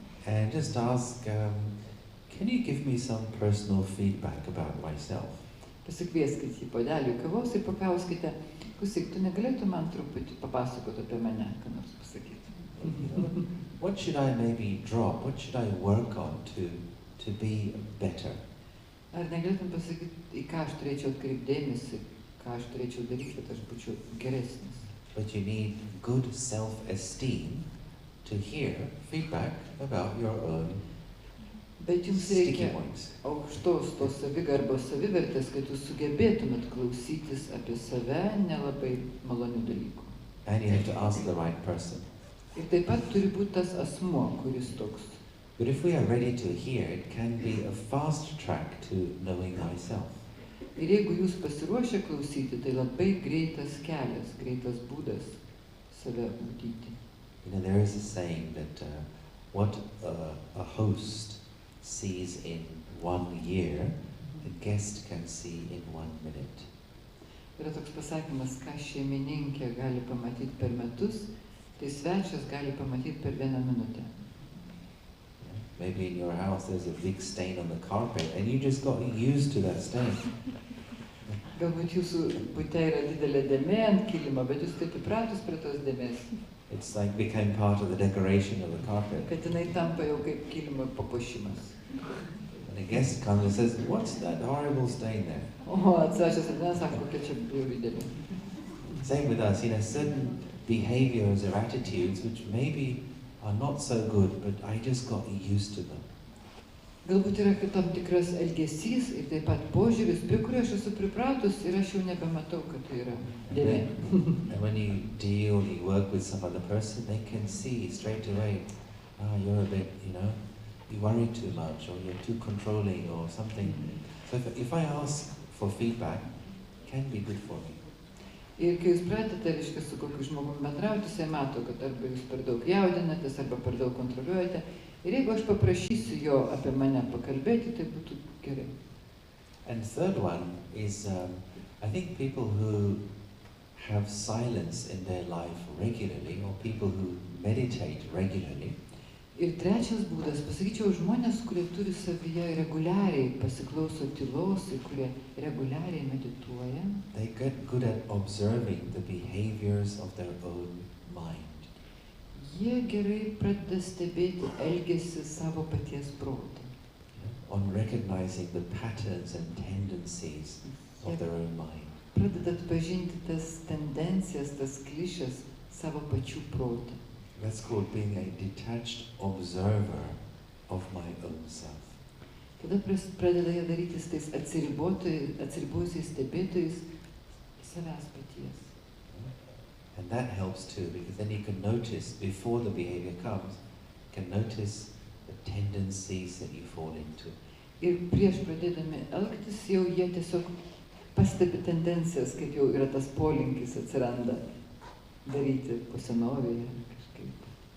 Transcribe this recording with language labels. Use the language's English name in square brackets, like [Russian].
[English] And just ask, can you give me some personal feedback about myself? [Lithuanian] Pasikvieskite į puodelį kavos ir paklauskite, klausyk, tu negalėtum man truputį papasakoti apie mane, ką nors pasakyti. [English] What should I maybe drop? What should I work on to be better? [Lithuanian] Ar negalėtum pasakyti, į ką aš turėčiau atkreipti dėmesį, ką aš turėčiau daryti, kad aš būčiau geresnis. [English] But you need good self-esteem to hear feedback about your own [Lithuanian] Bet jums [English] sticky [Lithuanian] reikia [English] points. [Lithuanian] aukštos tos savigarbos savivertės, kad jūs sugebėtumėt klausytis apie save nelabai malonių dalykų. [English] And you have to ask the right person. [Lithuanian] Ir taip pat turi būti tas asmuo, kuris toks. [English] But if we are ready to hear, it can be a fast track to knowing myself. [Lithuanian] Ir jeigu jūs pasiruošę klausyti, tai labai greitas kelias, greitas būdas save ugdyti. [English] You know, there is a saying that what a host sees in 1 year, a guest can see in 1 minute. [Lithuanian] Yra toks pasakymas, ką šeimininkė gali pamatyti per metus, tai svečias gali pamatyti per 1 minutę. [English] Maybe in your house there's a big stain on the carpet and you just got used to that stain. [Lithuanian] Galbūt jūsų bute yra didelė dėmė ant kilimo, bet jūs taip įpratus prie tos dėmės. [English] It's like became part of the decoration of the carpet. [Lithuanian] Kad jinai tampa jau kaip kilimo papuošimas. [English] And a guest comes and says, what's that horrible stain there? [Lithuanian] O, svečias ateina, sako, kokia čia bjauri dėmė. [English] Same with us, you know, certain behaviors or attitudes which maybe are not so good, but I just got used to them. [Lithuanian] Galbūt yra tam tikras elgesys ir taip pat požiūris, prie kurio aš esu pripratus ir aš jau nebematau, kad tai yra dėmė. [English] And when you deal, you work with some other person, they can see straight away, you're a bit, you know, you worry too much or you're too controlling or something. So if I ask for feedback, it can be good for me. [Lithuanian] Ir kai jūs pradedate, reiškia, su kokiu žmogumi bendrauti, jisai mato, kad arba jūs per daug jaudinatės, arba per daug kontroliuojate. Ir jeigu aš paprašysiu jo apie mane pakalbėti, tai būtų gerai. [English] And third one is, I think people who have silence in their life regularly, or people who meditate regularly. [Lithuanian] Ir trečias būdas, pasakyčiau, žmonės, kurie turi savyje reguliariai pasiklauso tylos ir kurie reguliariai medituoja. [English] They get good at observing the behaviors of their own mind. [Lithuanian] Jie gerai pradeda stebėti elgesį savo paties protą. [English] On recognizing the patterns and tendencies of their own mind. [Lithuanian] Pradeda atpažinti tas tendencijas, tas klišes savo pačių protą. [English] That's called being a detached observer of my own self. [Lithuanian] Tada pradeda jie darytis tais atsiribojusiais stebėtojais savęs paties. [English] And that helps too, because then you can notice, before the behavior comes, you can notice the tendencies that you fall into. [Lithuanian] Ir prieš pradėdami elgtis, jau jie tiesiog pastebi tendencijas, kaip jau yra tas polinkis atsiranda daryti po senovėje kažkaip.